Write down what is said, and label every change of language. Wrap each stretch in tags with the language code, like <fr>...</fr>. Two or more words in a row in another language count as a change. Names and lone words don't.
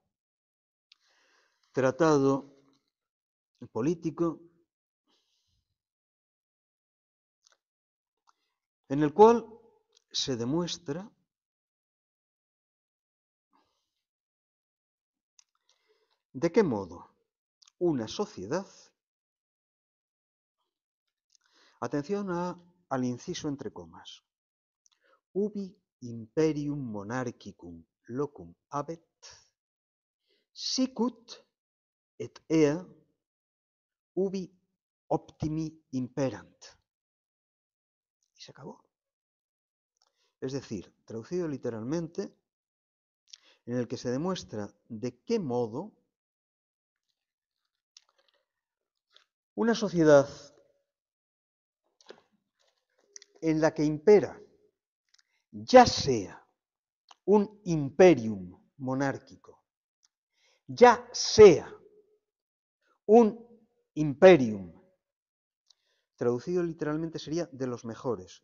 <es>Tratado político en el cual se demuestra de qué modo una sociedad, atención al inciso entre comas,</es> <la>ubi imperium monarchicum locum habet, sicut et ea ubi optimi imperant.</la> <es>Y se acabó. Es decir, traducido literalmente, en el que se demuestra de qué modo una sociedad en la que impera ya sea un imperium monárquico, ya sea un imperium, traducido literalmente sería de los mejores.</es>